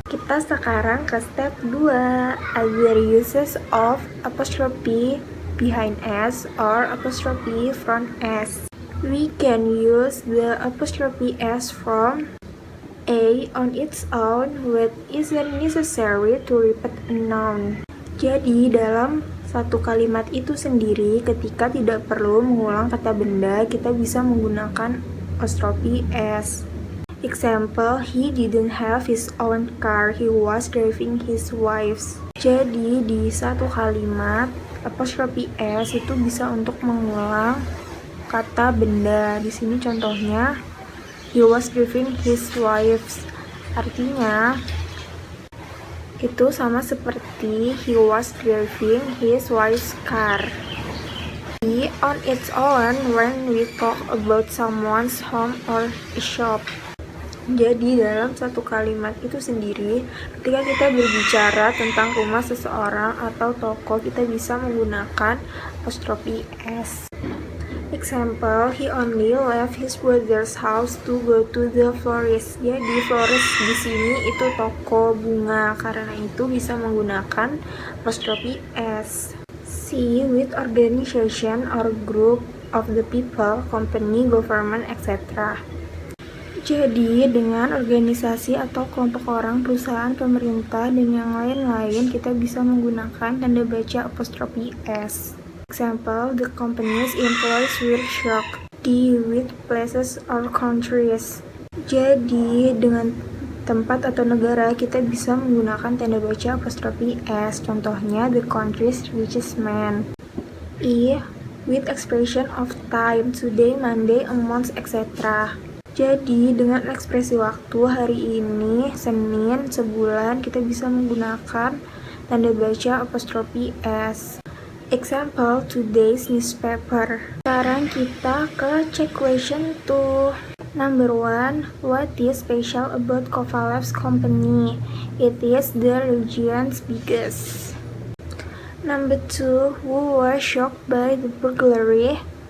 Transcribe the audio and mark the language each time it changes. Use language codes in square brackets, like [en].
[id] Kita sekarang ke [en] step 2, other uses of apostrophe behind S or apostrophe front S. We can use the apostrophe S from A on its own when it isn't necessary to repeat a noun. [id] Jadi dalam satu kalimat itu sendiri, ketika tidak perlu mengulang kata benda, kita bisa menggunakan apostrophe S. [en] Example, he didn't have his own car, he was driving his wife's. [id] Jadi di satu kalimat, apostrophe S itu bisa untuk mengulang kata benda. Di sini contohnya, [en] he was driving his wife's. [id] Artinya, itu sama seperti [en] he was driving his wife's car. On its own when we talk about someone's home or a shop. [id] Jadi dalam satu kalimat itu sendiri, ketika kita berbicara tentang rumah seseorang atau toko, kita bisa menggunakan apostrophe S. [en] Example, he only left his brother's house to go to the florist. [id] Jadi florist di sini itu toko bunga, karena itu bisa menggunakan apostrophe S. [en] C with organization or group of the people, company, government, etc. [id] Jadi, dengan organisasi atau kelompok orang, perusahaan, pemerintah, dan yang lain-lain, kita bisa menggunakan tanda baca apostrophe S. [en] Example, the company's employees were shocked. D with places or countries. [id] Jadi, dengan tempat atau negara, kita bisa menggunakan tanda baca apostrophe S. Contohnya, [en] the country's richest man. E with expression of time, today, Monday, a month, etc. [id] Jadi, dengan ekspresi waktu hari ini, Senin, sebulan, kita bisa menggunakan tanda baca apostrophe S. [en] Example, today's newspaper. [id] Sekarang kita ke [en] check question 2. Number 1, what is special about Kovalev's company? It is the region's biggest. Number 2, who was shocked by the burglary?